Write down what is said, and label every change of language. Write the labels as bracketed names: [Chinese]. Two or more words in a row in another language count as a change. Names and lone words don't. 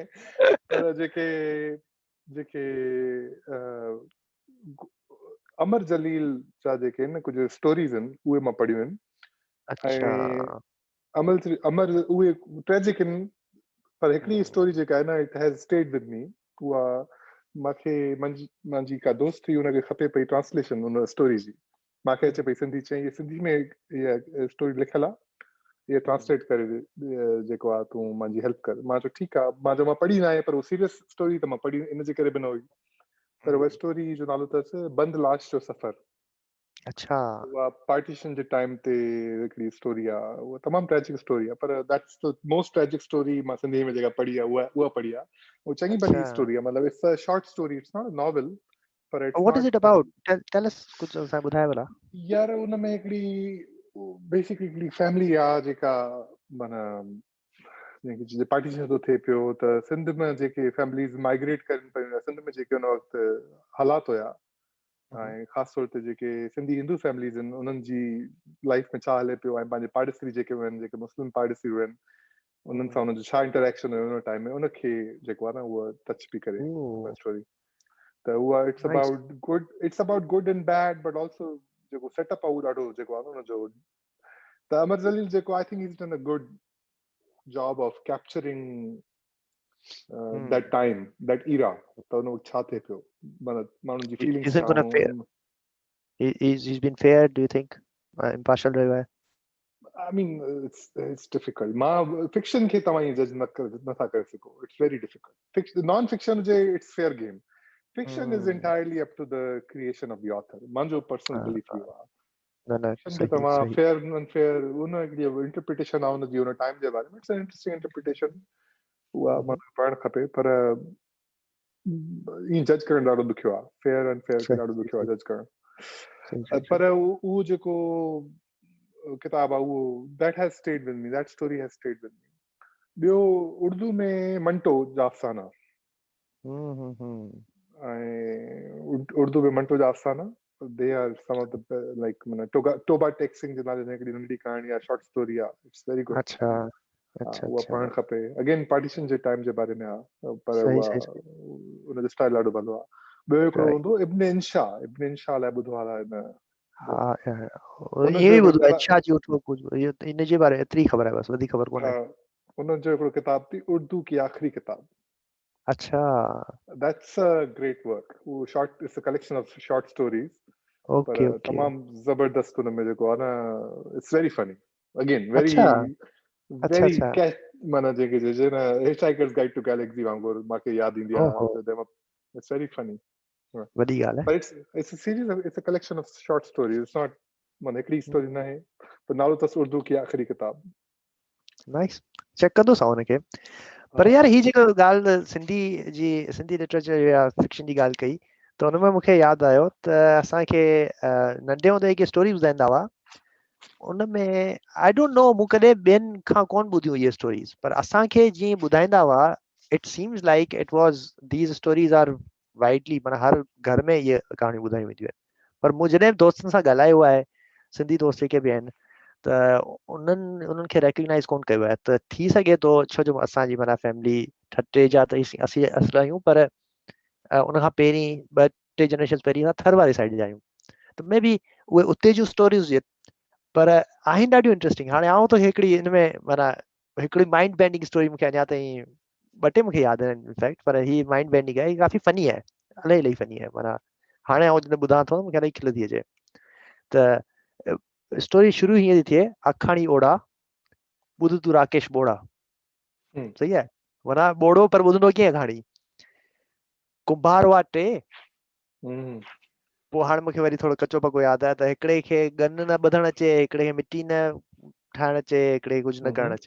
[Sindhi] पर जेके अमर जलील जा जेके आहिनि कुझु स्टोरीज़ आहिनि, उहे मां पढ़ियूं आहिनि। अच्छा, अमर उहे ट्रेजिक आहिनि, पर हिकिड़ी स्टोरी जेका आहे न, [English] it has stayed with me, [Sindhi] उहा मूंखे मुंहिंजी का दोस्त हुई, हुनखे खपे पई ट्रांसलेशन उन स्टोरी जी। मूंखे अचे पई सिंधी, चई ये सिंधी में इहा स्टोरी लिखियल आहे, ये ट्रांसलेट करे जेको आहे तूं मुंहिंजी हेल्प कर। मां चयो ठीकु आहे। मां चयो मां पढ़ी न आहे, पर उहो सीरियस स्टोरी त मां पढ़ी इन जे करे बि न हुई। पर उहा स्टोरी जो नालो अथसि बंद लाश जो सफ़र। अच्छा उहा पार्टीशन जे टाइम ते हिकिड़ी स्टोरी आहे, उहा तमामु ट्रेजिक स्टोरी आहे, पर [English] that's the most tragic story [Sindhi] मां सिंधी में जेका पढ़ी आहे उहा पढ़ी आहे। उहा चङी भली अच्छा स्टोरी आहे, मतिलबु [English] it's a short story, it's not a novel, पर इट्स what is नॉट it about? tell us, [Sindhi] कुछ असां ॿुधाए भला। यार उन में हिकिड़ी बेसिकली हिकिड़ी फैमिली आहे जेका माना जेके पार्टीशन थो थिए पियो, त सिंध में जेके फैमिलीज़ माइग्रेट करनि पियूं, सिंध में जेके उन वक़्तु हालात हुया, ऐं ख़ासि तौर ते जेके सिंधी हिंदू फैमिलीज़ आहिनि उन्हनि जी लाइफ में छा हले पियो, ऐं पंहिंजे पाड़ेसरी जेके आहिनि, जेके मुस्लिम पाड़ेसरी आहिनि, उन्हनि सां उनजो छा इंटरेक्शन हुयो उन टाइम में, उनखे जेको आहे न उहा टच पई करे उहा स्टोरी। त उहा इट्स नाइस। [English] about good and bad, but also [Sindhi] जेको सेटअप आहे उहो ॾाढो जेको आहे न उनजो। त अमर जलील जेको [English] I think is done a good job of capturing that time, that era, [Sindhi] त उन वक़्तु छा थिए पियो, माना माण्हुनि जी फीलिंग्स छा [English] Isn't gonna fair? [Sindhi] हुयूं। [English] He's been fair, do you think? [Sindhi] Impartial रहियो आहे? [English] I mean, it's difficult. [Sindhi] मां fiction खे तव्हां जज नथा करे सघो. [English] It's very difficult. Non-fiction [Sindhi] जे [English] it's fair game. Fiction is entirely up to the creation of the author. [Sindhi] मुंहिंजो [English] personal belief [Sindhi] इहो आहे। न Fiction खे सही तव्हां सही। [English] fair unfair [Sindhi] उन हिकिड़ी interpretation आहे उनजी उन टाइम जे बारे में, [English] it's an interesting interpretation. [Sindhi] उहा माण्हू पढ़णु खपे, पर ईअं जज करणु ॾाढो ॾुखियो आहे। [English] fair unfair [Sindhi] खे ॾाढो ॾुखियो आहे जज करणु। पर उहो जेको किताब आहे उहो [English] that has stayed with me, [Sindhi] that story has stayed with me। ॿियो उर्दू में मंटो जा अफ़साना, ऐं उर्दू में मंटो जा अफ़साना, [English] they are some of the like [Sindhi] टोबा टेक सिंह जे नाले हिकिड़ी नंढी कहाणी आहे, [English] short story [Sindhi] आहे, [English] it's very good. [Sindhi] अच्छा अच्छा उहा पढ़णु खपे। अगेन पार्टीशन जे टाइम जे बारे में आहे, पर सही उहा सही। उनजो स्टाइल ॾाढो भलो आहे। ॿियो हिकिड़ो हूंदो इब्न इंशा लाइ ॿुधो आहे न? हाँ उनजो ये हिकिड़ो ॿुधो आहे अच्छा जी उठो कुछ ये इन जे बारे एतिरी ख़बर आहे, बस वधीक ख़बर कोन्हे। उनजो हिकिड़ो किताब थी उर्दू की आख़िरी किताब। अच्छा [English] that's a great work. वो short, it's a collection of short stories, पर okay okay. [Sindhi] तमामु ज़बरदस्त उन में जेको आहे न, [English] it's very funny, again [Sindhi] अच्छा अच्छा वेरी अच्छा। कैच, माना जेके चइजे न हिचहाइकर्स गाइड टू गैलेक्सी वांगुरु मूंखे यादि ईंदी ओहो [English] आहे। it's very funny, [Sindhi] वॾी ॻाल्हि [English] but it's a series of, it's a collection of short stories, it's not [Sindhi] माना हिकिड़ी स्टोरी न आहे, पर नालो अथसि उर्दू की आख़िरी किताब। आहे। नाइस, चेक कंदोसां हुनखे। पर यार ही जेको ॻाल्हि सिंधी लिटरेचर या फिक्शन जी ॻाल्हि कई, त हुन में मूंखे यादि आयो त असांखे नंढे हूंदे जेके स्टोरी ॿुधाईंदा हुआ उन में [English] I don't know, [Sindhi] मूं कॾहिं ॿियनि खां कोन ॿुधियूं इहे स्टोरीज़, पर असांखे जीअं ॿुधाईंदा हुआ [English] it seems like it was these stories are widely, [Sindhi] माना हर घर में इहे कहाणियूं ॿुधायूं वेंदियूं आहिनि। पर मूं जॾहिं दोस्तनि सां ॻाल्हायो आहे, सिंधी दोस्त जेके बि आहिनि, त उन्हनि खे रेकग्नाइज़ कोन कयो आहे। त थी सघे थो छो जो असांजी माना फैमिली ठटे जा त असीं असुल आहियूं, पर उनखां पहिरीं 2-3 जनरेशन पहिरीं असां थर वारी साइड जा आहियूं, त [English] may be [Sindhi] उहे उते जूं स्टोरीज़ हुजे, पर आहिनि ॾाढियूं इंट्रेस्टिंग। हाणे आऊं त हिकिड़ी हिन में माना हिकिड़ी [English] mind bending [Sindhi] स्टोरी मूंखे अञा ताईं 2-टे मूंखे यादि आहिनि इनफैक्ट, पर ही [English] mind bending [Sindhi] आहे, काफ़ी फनी आहे, इलाही फनी आहे। माना हाणे आऊं जॾहिं ॿुधां थो मूंखे इलाही खिल थी अचे। त स्टोरी शुरू हीअं थी थिए, अखाणी ओड़ा ॿुध तूं राकेश बोड़ा, सही आहे, माना बोड़ो पर ॿुधंदो कीअं कहाणी। कुंभार हुआ 3, पोइ हाणे मूंखे वरी थोरो कचो पको यादि आहे त हिकिड़े खे गन न ॿधणु अचे, हिकिड़े खे मिटी न ठाहिणु अचे, हिकिड़े खे कुझु न करणु अचे।